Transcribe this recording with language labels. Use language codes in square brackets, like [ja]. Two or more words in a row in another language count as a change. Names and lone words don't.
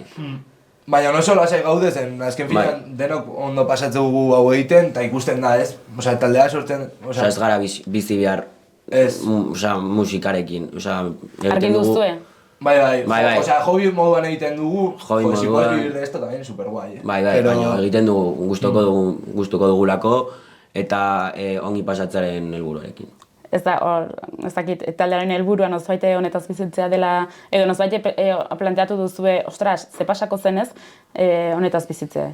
[eu] Baina oso lasai gaude zen, azken finan denok ondo pasatzen dugu hau egiten, eta ikusten da ez. Osea, taldea sortzen... Ez gara bizi behar musikarekin. Argi duzue? Bai. Bai. Osea, hobby moduan egiten dugu, Hobby [es] pues igual [eu] moduan. [es] vivir de esto también super guay. [eu] Bai, baina egiten dugu, gustuko dugulako eta ongi pasatzearen helburuarekin. Ez dakit, taldearen helburua nozbait honetaz bizitzea dela, edo nozbait planteatu duzue, ostras, ze pasako zenez, honetaz bizitzea.